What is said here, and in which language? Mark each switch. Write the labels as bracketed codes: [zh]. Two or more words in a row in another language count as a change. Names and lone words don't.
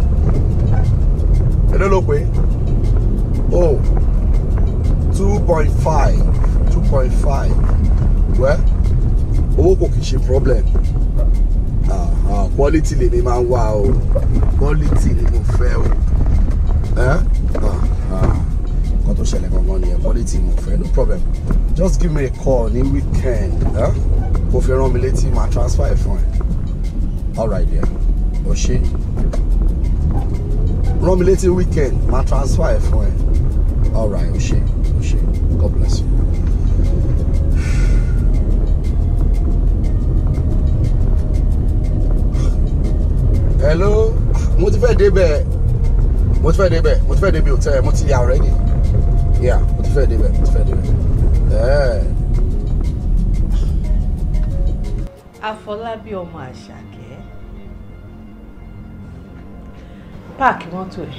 [yo] Èló ló pè? Oh, 2.5. Well, owó kò kì í ṣe problem. Quality lèmi máa ń wá o. Quality ni mo fẹ́ o. Nǹkan tó ṣẹlẹ̀ gangan nìyẹn, quality mo fẹ́, [en] no problem. Just give me a call ní weekend. [yo] Kò fi rán mi létí, máa transfer ẹ̀ fún ẹ. [en] Alright there. [yo] O ṣe. Rán mi létí weekend, máa transfer ẹ̀ fún ẹ. [en] Alright, [yo] o ṣe. [en] God bless you. [yo] Hello, mo ti fẹ́ débẹ̀ hotel, mo ti yà already. [en] Yeah, [yo] mo ti fẹ́ débẹ̀. Afọlábí ọmọ Àṣàkẹ́. Páàkì mọ́tò ẹ̀.